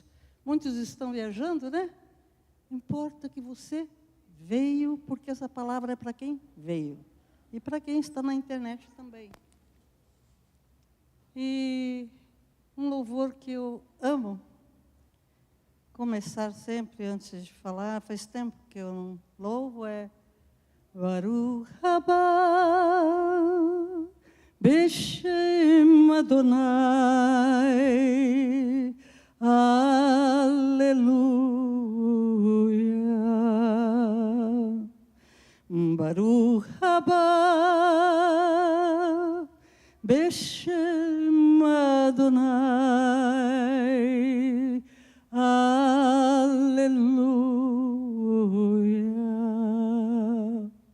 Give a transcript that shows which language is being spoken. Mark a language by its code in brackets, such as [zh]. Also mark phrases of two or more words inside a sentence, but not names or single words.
[pt] Muitos estão viajando, né? Importa que você veio, porque essa palavra é para quem veio. E para quem está na internet também. E um louvor que eu amo começar sempre antes de falar, faz tempo que eu não louvo, é [he] ברוך הבא בשם אדוני, [pt] Aleluia. [he] ברוך הבא בשם אדוני, הללויה.